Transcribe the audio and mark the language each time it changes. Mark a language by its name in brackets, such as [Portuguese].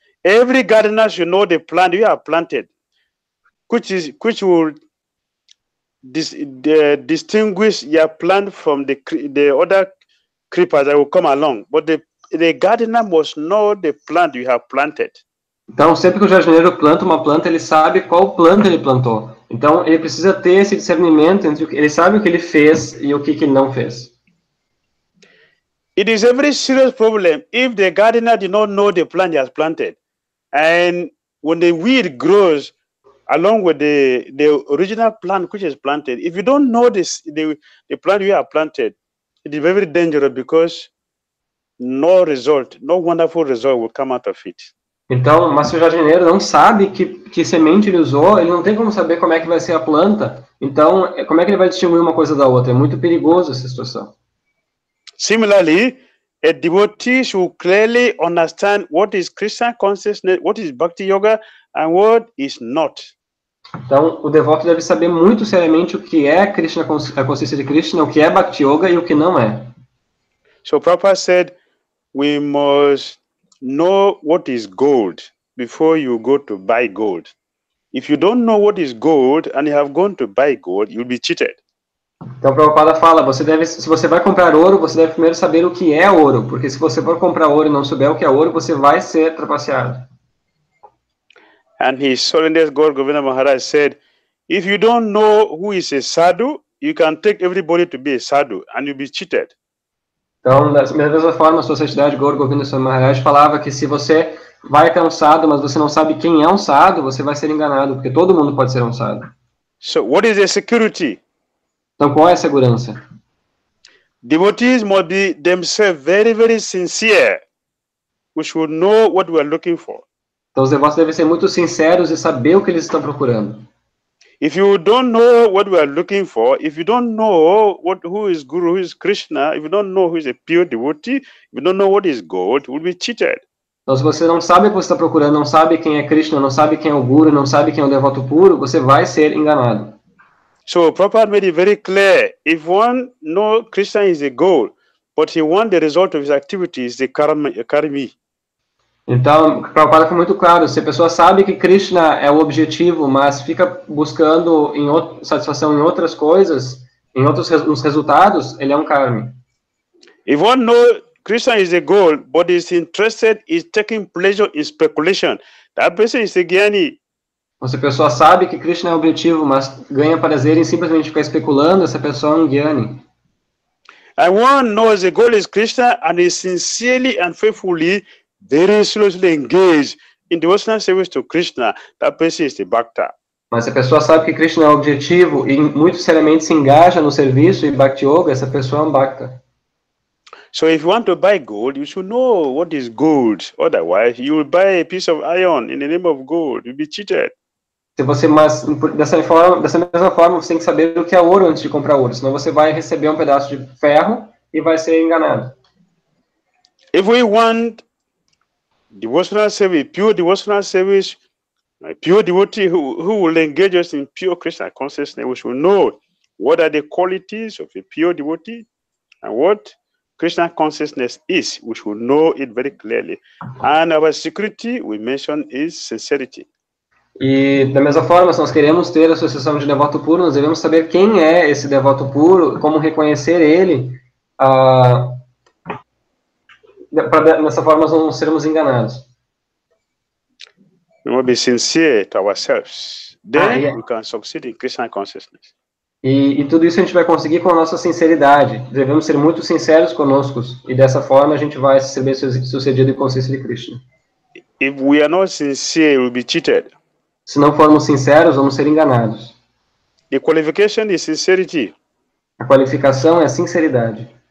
[English] Every gardener should know the plant you have planted, which will distinguish your plant from the other creepers that will come along. But the gardener must know the plant you have planted. [Portuguese] Então, sempre que o jardineiro planta uma planta, ele sabe qual planta ele plantou. Então, ele precisa ter esse discernimento entre ele sabe o que ele fez e o que ele não fez. [English] It is a very serious problem if the gardener did not know the plant he has planted, and when the weed grows along with the original plant which is planted, if you don't know the plant you have planted, it is very dangerous because no wonderful result will come out of it. [Portuguese] Então, mas se o jardineiro não sabe que semente ele usou, ele não tem como saber como é que vai ser a planta. Então, como é que ele vai distinguir uma coisa da outra? É muito perigoso essa situação. [English] Similarly, a devotee should clearly understand what is Krishna consciousness, what is Bhakti Yoga, and what is not. [Portuguese] Então, o devoto deve saber muito seriamente o que é Krishna, a consciência de Krishna, o que é Bhakti Yoga e o que não é. [English] So Prabhupada said, we must know what is gold before you go to buy gold. If you don't know what is gold and you have gone to buy gold, you'll be cheated. [Portuguese] Então, Prabhupada fala, se você vai comprar ouro, você deve primeiro saber o que é ouro, porque se você for comprar ouro e não souber o que é ouro, você vai ser trapaceado. [English] And His Holiness God Govinda Maharaj said, if you don't know who is a sadhu, you can take everybody to be a sadhu and you'll be cheated. [Portuguese] Então, da mesma forma, a Sua Santidade Gaura Govinda Swami Maharaj falava que se você vai até um sadhu, mas você não sabe quem é um sadhu, você vai ser enganado, porque todo mundo pode ser um sadhu. [English] So what is a security? [Portuguese] Então, qual é a segurança? [English] Devotees must be themselves very, very sincere. We should know what we are looking for. [Portuguese] Então, os devotos devem ser muito sinceros e saber o que eles estão procurando. [English] If you don't know what we are looking for, if you don't know who is Guru, who is Krishna, if you don't know who is a pure devotee, if you don't know what is gold, you will be cheated. [Portuguese] Então, se você não sabe o que você está procurando, não sabe quem é Krishna, não sabe quem é o Guru, não sabe quem é o devoto puro, você vai ser enganado. [English] So Prabhupada made it very clear, if one knows Krishna is a goal, but he wants the result of his activities, the karmi. [Portuguese] Então, Prabhupada foi muito claro, se a pessoa sabe que Krishna é o objetivo, mas fica buscando satisfação em outras coisas, nos resultados, ele é um karmi. [English] If one knows Krishna is a goal, but is interested in taking pleasure in speculation, that person is a jnani. [Portuguese] Se a pessoa sabe que Krishna é o objetivo, mas ganha prazer em simplesmente ficar especulando, essa pessoa é um jnani. [English] And one knows the goal is Krishna and is sincerely and faithfully, very seriously engaged in devotional service to Krishna, that person is the Bhakta. [Portuguese] Mas se a pessoa sabe que Krishna é o objetivo e muito seriamente se engaja no serviço e Bhakti Yoga, essa pessoa é um Bhakta. [English] So if you want to buy gold, you should know what is gold. Otherwise, you will buy a piece of iron in the name of gold. You'll be cheated. [Portuguese] Mas dessa mesma forma, você tem que saber o que é ouro antes de comprar ouro, senão você vai receber um pedaço de ferro e vai ser enganado. [English] If we want devotional service, pure devotional service, a pure devotee who will engage us in pure Krishna consciousness, we should know what are the qualities of a pure devotee and what Krishna consciousness is. We should know it very clearly. And our security, we mentioned, is sincerity. [Portuguese] E da mesma forma, se nós queremos ter a associação de devoto puro, nós devemos saber quem é esse devoto puro, como reconhecer ele, dessa forma nós não seremos enganados. [English] We must be sincere to ourselves. Then we can succeed in Krishna consciousness. [Portuguese] E tudo isso a gente vai conseguir com a nossa sinceridade. Devemos ser muito sinceros conosco, e dessa forma a gente vai ser bem sucedido em consciência de Krishna. [English] If we are not sincere, we'll be cheated. [Portuguese] Se não formos sinceros, vamos ser enganados. [English] The qualification is sincerity. [Portuguese] A qualificação é a sinceridade.